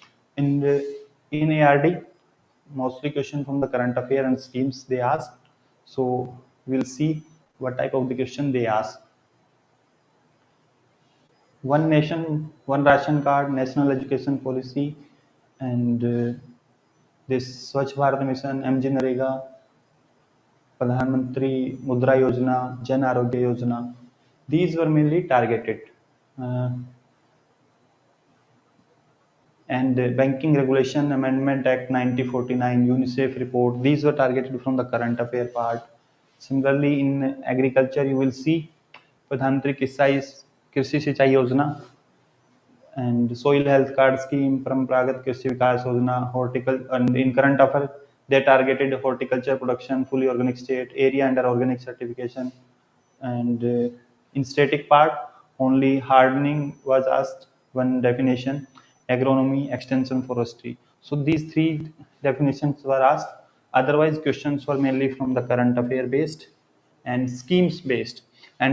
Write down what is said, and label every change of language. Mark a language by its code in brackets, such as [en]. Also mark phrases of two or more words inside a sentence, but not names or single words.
[en] In ARD, mostly question from the current affair and schemes they ask. So we'll see what type of the question they ask. One nation, one ration card, national education policy, and this Swachh Bharat Mission, MG Narega, Pradhan Mantri Mudra Yojana, Jan Arogya Yojana. These were mainly targeted. Uh, and Banking Regulation Amendment Act 1949, UNICEF report, these were targeted from the current affair part. Similarly, in agriculture, you will see Pradhan Mantri Krishi Sinchai Yojana, and soil health card scheme, Parampragat Krishi Vikas Yojana, horticulture, and in current affairs, they targeted horticulture production, fully organic state, area under organic certification, and in static part, only hardening was asked, one definition, agronomy, extension, forestry. So these 3 definitions were asked. Otherwise, questions were mainly from the current affair based and schemes based.